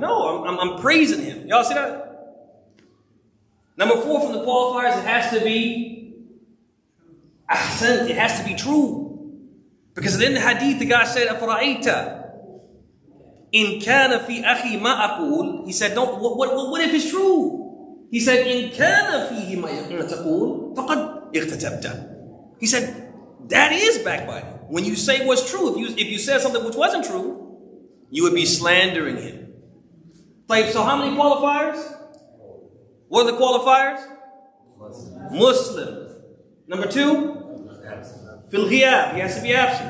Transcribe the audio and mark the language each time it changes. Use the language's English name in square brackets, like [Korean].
[English] No, I'm praising him. Y'all see that? Number 4 from the qualifiers, it has to be ahsan. It has to be true. Because in the hadith, the guy said, [Arabic] أَفَرَأَيْتَ إِنْ كَانَ فِي أَخِي مَا أَقُولُ. [English] He said, no, what if it's true? He said, [Arabic] إِن كَانَ فِيهِ مَا تَقُولُ فَقَدْ اِغْتَتَبْتَ. [English] He said, that is backbiting. When you say what's true, if you said something which wasn't true, you would be slandering him. So how many qualifiers? What are the qualifiers? Muslim. Number 2, [Arabic] fil ghiyab, [English] he has to be absent.